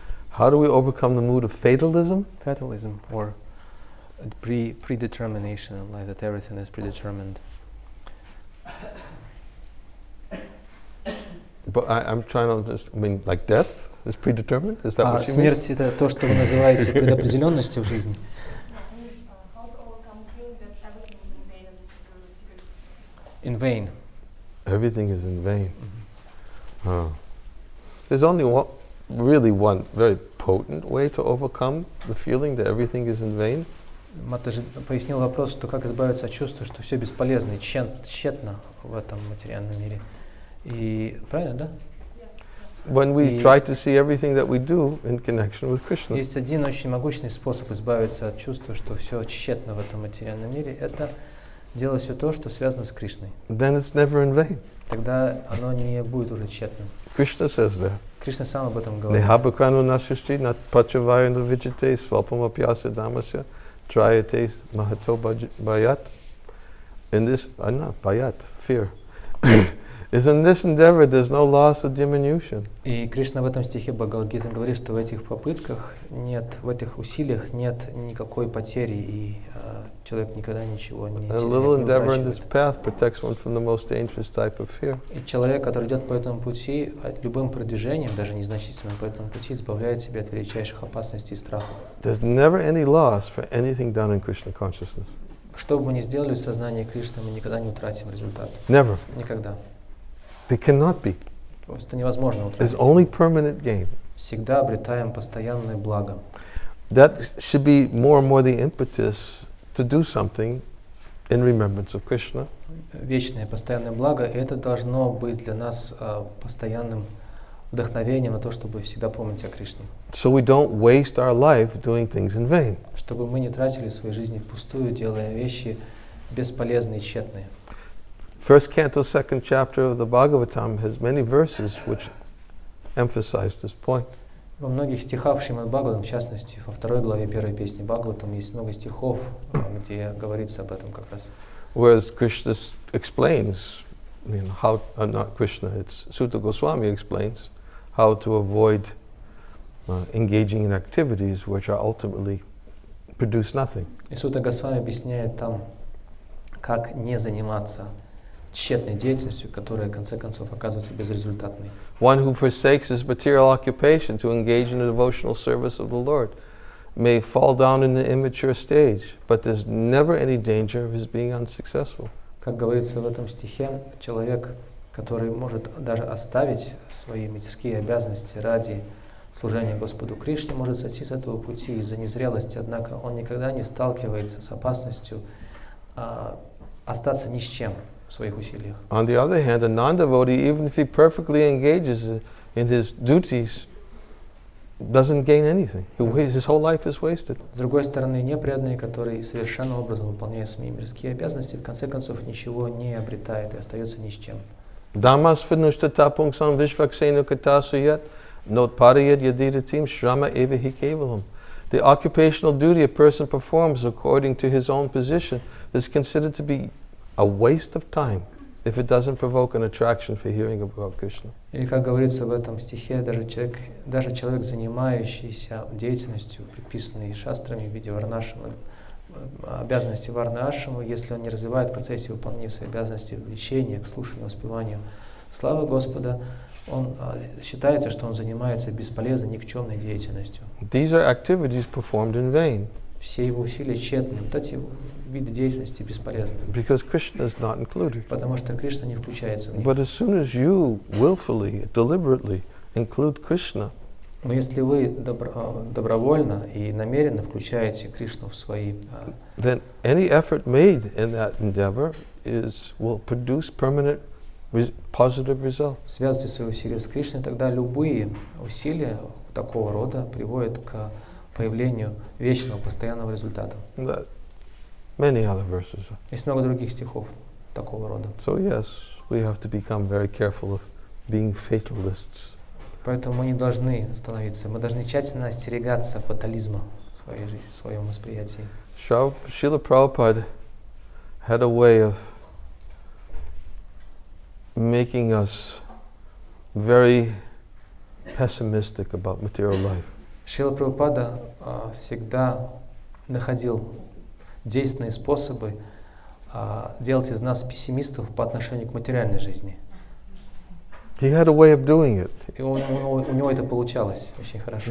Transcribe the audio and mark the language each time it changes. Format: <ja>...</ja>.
<en>How do we overcome the mood of fatalism? Fatalism or predetermination in life, that everything is predetermined. But I'm trying to understand, I mean, like death is predetermined? Is that what you mean?</en> <ru>Смерть — это то, что вы называете предопределенностью в жизни.</ru> <en>How to overcome feeling that everything is in vain in this materialistic existence? In vain. Everything is in vain. There's only one very potent way to overcome the feeling that everything is in vain.</en> <ru>Матаджи пояснил вопрос, что как избавиться от чувства, что все бесполезно и тщетно в этом материальном мире. И правильно, да?</ru> <en>When we try to see everything that we do in connection with Krishna.</en> <ru>Есть один очень могучий способ избавиться от чувства, что все тщетно в этом материальном мире, это делать все то, что связано с Кришной.</ru> <en>Then it's never in vain.</en> <ru>Тогда оно не будет уже тщетным.</ru> <en>Krishna says that.</en> <ru>Кришна сам об этом говорит.</ru> <sa>Nehabhakranu nasrishti nat pachavayana vijate svapam apyasa dhamasya trayate mahato bayat.</sa> <en>In this, bayat, fear. Is in this endeavor there's no loss or diminution.</en> <ru>И Кришна в этом стихе Бхагавад-Гиты говорит, что в этих попытках нет, в этих усилиях нет никакой потери, и человек никогда ничего не</ru> <en>A little endeavor in this</en> <ru>утрачивает.</ru> <en>path protects one from the most dangerous type of fear.</en> <ru>И человек, который идет по этому пути, любым продвижением, даже незначительным по этому пути, избавляет себя от величайших опасностей и страхов.</ru> <en>There's never any loss for anything done in Krishna consciousness.</en> <ru>Что бы мы ни сделали в сознании Кришны, мы никогда не утратим результат.</ru> <en>Never.</en> <ru>Никогда.</ru> <en>They cannot be.</en> <ru>Просто невозможно</ru> <en>There's</en> <ru>утратить.</ru> <en>only permanent gain.</en> <ru>Всегда обретаем постоянное благо.</ru> <en>That should be more and more the impetus to do something in remembrance of Krishna.</en> <ru>Вечное, постоянное благо, и это должно быть для нас постоянным вдохновением на то, чтобы всегда помнить о Кришне.</ru> <en>So we don't waste our life doing things in vain.</en> <ru>Чтобы мы не тратили своей жизни впустую, делая вещи бесполезные и тщетные.</ru> <en>First canto, second chapter of the Bhagavatam has many verses which emphasize this point.</en> <ru>Во многих стихах Шримад Бхагаватам, в частности, во 2 главе 1 песни Бхагаватам есть много стихов, где говорится об этом как раз.</ru> <en>Whereas Krishna explains, how, not Krishna, it's Sutta Goswami explains how to avoid engaging in activities which are ultimately produce nothing.</en> <ru>И Сутта Госвами объясняет там, как не заниматься тщетной деятельностью, которая, в конце концов, оказывается безрезультатной.</ru> <en>One who forsakes his material occupation to engage in the devotional service of the Lord may fall down in the immature stage, but there's never any danger of his being unsuccessful.</en> <ru>Как говорится в этом стихе, человек, который может даже оставить свои мирские обязанности ради служения Господу Кришне, может сойти с этого пути из-за незрелости, однако он никогда не сталкивается с опасностью остаться ни с чем в своих усилиях.</ru> <en>On the other hand, a non-devotee, even if he perfectly engages in his duties, doesn't gain anything. His whole life is wasted.</en> <ru>С другой стороны, непреданный, который совершенным образом выполняет свои мирские обязанности, в конце концов ничего не обретает и остается ни с чем.</ru> <sa>Dhammas vinushtatapungsam vishvaksenu katasuyat not pariyat yadiratim shrama evahi kevalam.</sa> <en>The occupational duty a person performs according to his own position is considered to be a waste of time if it doesn't provoke an attraction for hearing about Krishna.</en> <ru>Или, как говорится в этом стихе, даже человек, занимающийся деятельностью, предписанной шастрами в виде варнашрама, обязанности варна-ашрамы, если он не развивает в процессе выполнения своей обязанности влечения к слушанию, воспеванию славы Господа, он считается, что он занимается бесполезной, никчемной деятельностью.</ru> <en>These are activities performed in vain.</en> <ru>Все его усилия тщетны. Вот эти виды деятельности бесполезны.</ru> <en>Because Krishna is not included.</en> <ru>Потому что Кришна не включается в них.</ru> <en>But as soon as you willfully, deliberately include Krishna,</en> <ru>но если вы добровольно и намеренно включаете Кришну в свои,</ru> <en>then any effort made in that endeavor will produce permanent positive results.</en> <ru>Связывайте свои усилия с Кришной, тогда любые усилия такого рода приводят к появлению вечного, постоянного результата.</ru> <en>Many other verses.</en> <ru>Есть много других стихов такого рода.</ru> <en>So yes, we have to become very careful of being fatalists.</en> <ru>Поэтому мы не должны становиться, мы должны тщательно остерегаться фатализма в своей жизни, в своем восприятии.</ru> <en>Srila Prabhupada had a way of making us very pessimistic about material life.</en> <ru>Шрила Прабхупада всегда находил действенные способы делать из нас пессимистов по отношению к материальной жизни.</ru> <en>He had a way of doing it.</en> <ru>И у него это получалось очень хорошо.</ru>